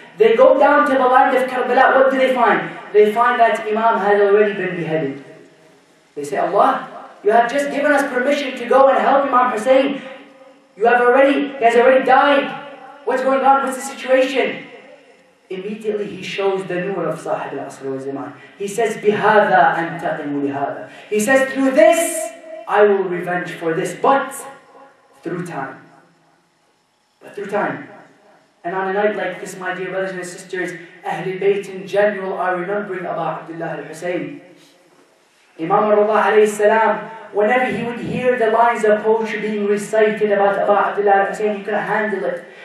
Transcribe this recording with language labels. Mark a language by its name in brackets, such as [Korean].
[English] They go down to the land of Karbala. What do they find? They find that Imam has already been beheaded. They say, Allah, you have just given us permission to go and help Imam Hussein. He has already died. What's going on? What's the situation? Immediately he shows the nur of Sahib al-Asr wa Zaman. He says, [Arabic] بِهَذَا أَنْتَقِمُ لِهَذَا. [English] He says, through this, I will revenge for this, but through time. But through time. And on a night like this, my dear brothers and sisters, Ahlul Bayt in general are remembering Aba Abdullah al-Hussein. Imam Ar-Rida alayhi salam, whenever he would hear the lines of poetry being recited about Aba Abdullah al-Hussein, he couldn't handle it.